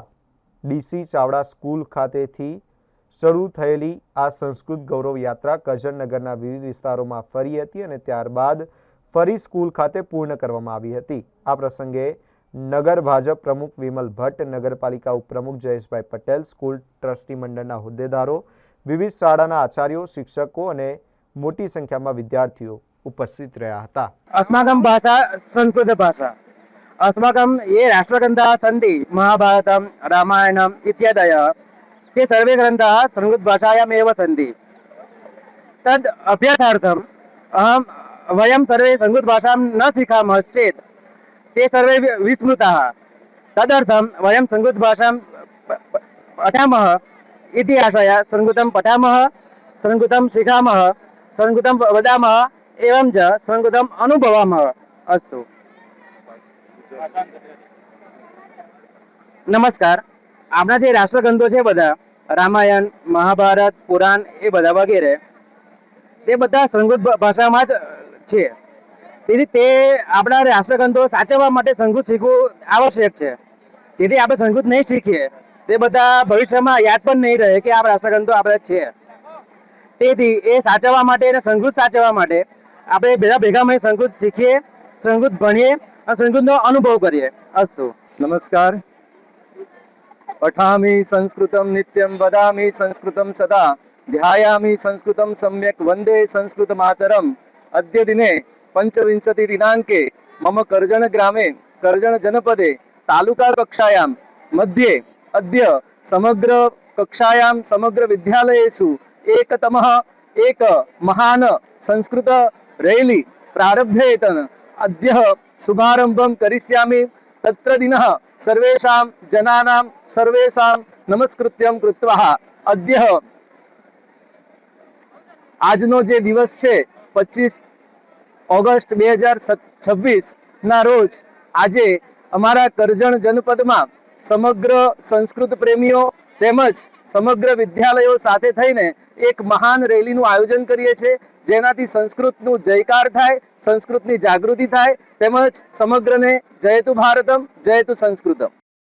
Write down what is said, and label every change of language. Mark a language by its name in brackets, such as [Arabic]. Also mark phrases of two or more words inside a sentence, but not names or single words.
[Gujarati] ડીસી ચાવડા સ્કૂલ ખાતેથી શરૂ થયેલી આ સંસ્કૃત ગૌરવ યાત્રા કરજણનગરના વિવિધ વિસ્તારોમાં ફરી હતી અને ત્યારબાદ ફરી સ્કૂલ ખાતે પૂર્ણ કરવામાં આવી હતી. આ પ્રસંગે નગર ભાજપ પ્રમુખ વિમલ ભટ્ટ, નગરપાલિકા ઉપપ્રમુખ જયેશભાઈ પટેલ, સ્કૂલ ટ્રસ્ટી મંડળના હોદ્દેદારો, વિવિધ શાળાના આચાર્યો, શિક્ષકો અને મોટી સંખ્યામાં વિદ્યાર્થીઓ ઉપસ્થિત રહ્યા હતા. [Sanskrit] अस्माकं भाषा संस्कृतभाषा। अस्माकं ये राष्ट्रग्रन्थाः सन्ति महाभारतं रामायणम् इत्यादयः ते सर्वे ग्रन्थाः संस्कृतभाषायामेव सन्ति। तद् अभ्यासार्थम् वयं सर्वे संस्कृतभाषां न शिखामश्चेत् ते सर्वे विस्मृताः। तदर्थं वयं संस्कृतभाषां पठामः इति आशया संस्कृतं पठामः, संस्कृतं शिखामः, संस्कृतं वदामः एवं च संस्कृतम् अनुभवामः। अस्तु, नमस्कार. [Gujarati] આપણા જે રાષ્ટ્રગ્રંથો છે બધા રામાયણ, મહાભારત, પુરાણ એ બધા વગેરે તે બધા સંસ્કૃત ભાષામાં જ છે. તેથી તે આપણા રાષ્ટ્રગ્રંથો સાચવવા માટે સંસ્કૃત શીખવું આવશ્યક છે. તેથી આપણે સંસ્કૃત નહીં શીખીએ તે બધા ભવિષ્યમાં યાદ પણ નહીં રહે કે આ રાષ્ટ્રગ્રંથો આપણે છે. તેથી એ સાચવવા માટે અને સંસ્કૃત સાચવવા માટે આપણે બધા ભેગા મળી સંસ્કૃત શીખીએ, સંસ્કૃત ભણીએ અને સંસ્કૃતનો અનુભવ કરીએ. અસ્તુ, [Sanskrit] नमस्कार. पठामि संस्कृतं नित्यं वदामि संस्कृतं सदा ध्यायामि संस्कृतं सम्यक् वन्दे संस्कृतमातरम्. अद्य दिने 25 दिनाङ्के मम कर्जण ग्रामे कर्जण जनपदे तालुका कक्षायां मध्ये अद्य समग्र कक्षायां समग्र विद्यालयेषु एकतमः एक महान् संस्कृत रैली प्रारभ्येतन अद्य शुभारम्भं करिष्यामि. तत्र दिनः सर्वेषां जनानां सर्वेषां नमस्कृत्यं कृत्वा अद्य [Gujarati] આજનો જે દિવસ છે 25 ઓગસ્ટ 2026 ના રોજ આજે અમારા કરજણ જનપદમાં સમગ્ર સંસ્કૃત પ્રેમીઓ તેમજ સમગ્ર વિદ્યાલયો સાથે થઈને એક મહાન રેલીનું આયોજન કરીએ છીએ, જેનાથી સંસ્કૃતનું જયકાર થાય, સંસ્કૃતની જાગૃતિ થાય તેમજ સમગ્રને [Sanskrit] जयतु भारतम जयतु संस्कृतम.